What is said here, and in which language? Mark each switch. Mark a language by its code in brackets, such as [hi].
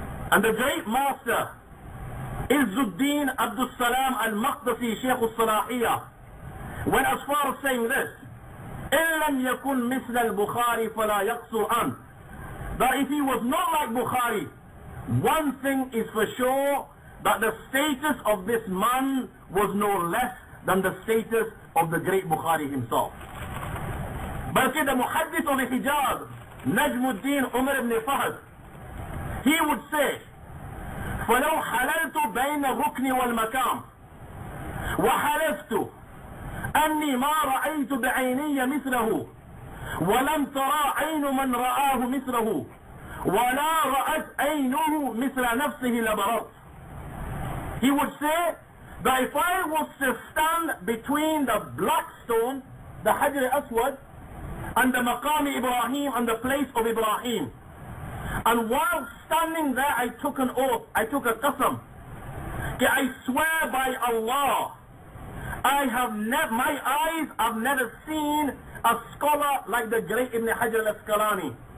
[en] And the great master, Izzuddin Abdul Salam al-Maqdisi, Shaykh al-Salahiyah, went as far as saying this, [ar] إِن لَمْ يَكُنْ مِثْلَ الْبُخَارِ فَلَا يَقْصُرْ عَنْ. [en] That if he was not like Bukhari, one thing is for sure, that the status of this man was no less than the status of the great Bukhari himself. But the Muhaddith of Hijaz, Najmuddin Umar ibn Fahd, he would say, [ar] فَلَوْ حَلَلْتُ بَيْنَ الرُّكْنِ وَالْمَكَامِ وَحَلَفْتُ أَنِّي مَا رَأَيْتُ بِعَيْنِيَّ مِثْلَهُ وَلَمْ تَرَى عَيْنُ مَنْ رَآهُ مِثْلَهُ وَلَا رَأَتْ عَيْنُهُ مِثْلَ نَفْسِهِ لَبَرَتْ. [en] He would say that if I was to stand between the black stone, the Hajar al-Aswad, and the Maqam Ibrahim, and the place of Ibrahim, and while standing there I took an oath, I took a qasam, I swear by Allah, my eyes have never seen a scholar like the great Ibn Hajar al-Asqalani.